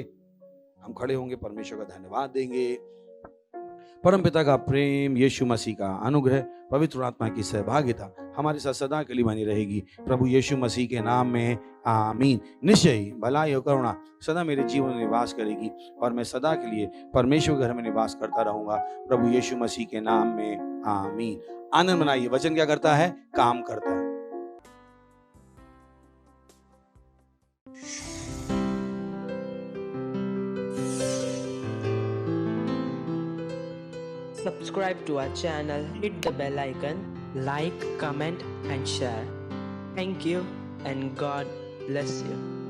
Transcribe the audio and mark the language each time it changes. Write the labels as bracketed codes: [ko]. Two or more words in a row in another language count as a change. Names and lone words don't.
[hi] हम खड़े होंगे, परमेश्वर का धन्यवाद देंगे। परम पिता का प्रेम, यीशु मसीह का अनुग्रह, पवित्र आत्मा की सहभागिता हमारे साथ सदा के लिए बनी रहेगी। प्रभु यीशु मसीह के नाम में आमीन। निश्चय ही भलाई और करुणा सदा मेरे जीवन में निवास करेगी और मैं सदा के लिए परमेश्वर के घर में निवास करता रहूंगा। प्रभु यीशु मसीह के नाम में आमीन। आनंद मनाइए। वचन क्या करता है? काम करता है। [en] Subscribe to our channel, hit the bell icon, like, comment and share. Thank you and God bless you.